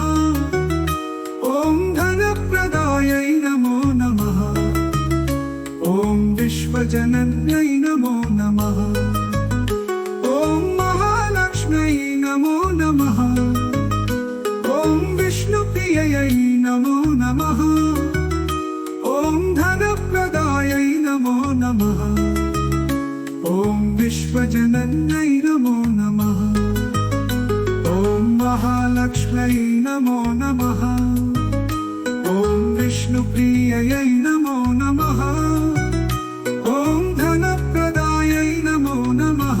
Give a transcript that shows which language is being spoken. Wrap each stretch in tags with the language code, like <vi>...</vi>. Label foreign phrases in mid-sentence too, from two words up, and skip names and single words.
<sa>ఓం ధనప్రదాయై నమో నమః ఓం విశ్వజనన్యై నమో నమః ఓం మహాలక్ష్మ్యై నమో నమః ఓం విష్ణుప్రియై నమో నమః ఓం ధనప్రదాయై నమో నమః ॐ विश्वजनन्यै नमो नमः। ॐ महालक्ष्म्यै नमो नमः। ॐ विष्णुप्रिययै नमो नमः। ॐ धनप्रदायै नमो नमः।</sa>